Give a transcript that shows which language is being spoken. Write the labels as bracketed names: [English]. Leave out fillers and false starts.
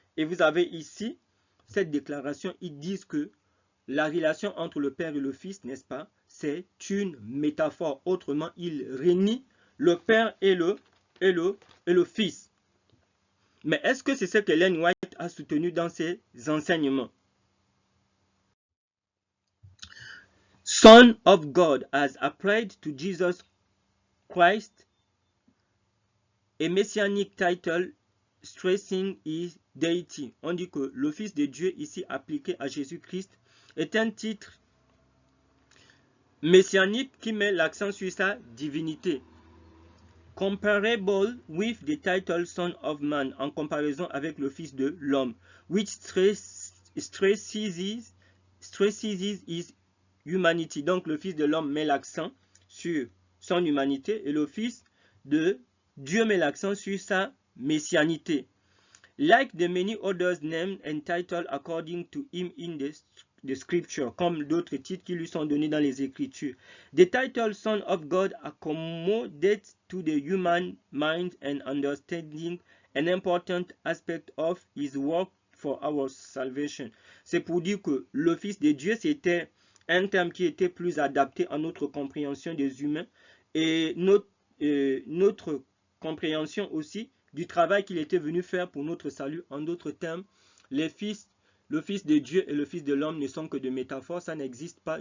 [French] Et vous avez ici cette déclaration, ils disent que la relation entre le Père et le Fils, n'est-ce pas? C'est une métaphore. Autrement, ils renient le Père et le Fils. Mais est-ce que c'est ce que Ellen White a soutenu dans ses enseignements? [English] Son of God as applied to Jesus Christ, a messianic title stressing his deity. [French] On dit que le Fils de Dieu ici appliqué à Jésus-Christ est un titre messianique qui met l'accent sur sa divinité. [English] Comparable with the title Son of Man, [French] en comparaison avec le Fils de l'homme, [English] which stresses his humanity. [French] Donc le Fils de l'homme met l'accent sur son humanité et le Fils de Dieu met l'accent sur sa messianité. [English] Like the many others named and titled according to him in the scripture, [French] comme d'autres titres qui lui sont donnés dans les Écritures. [English] The title Son of God accommodates to the human mind and understanding an important aspect of his work for our salvation. [French] C'est pour dire que le Fils de Dieu, c'était un terme qui était plus adapté à notre compréhension des humains et notre compréhension aussi du travail qu'il était venu faire pour notre salut. En d'autres termes, le Fils de Dieu et le Fils de l'homme ne sont que de métaphores, ça n'existe pas.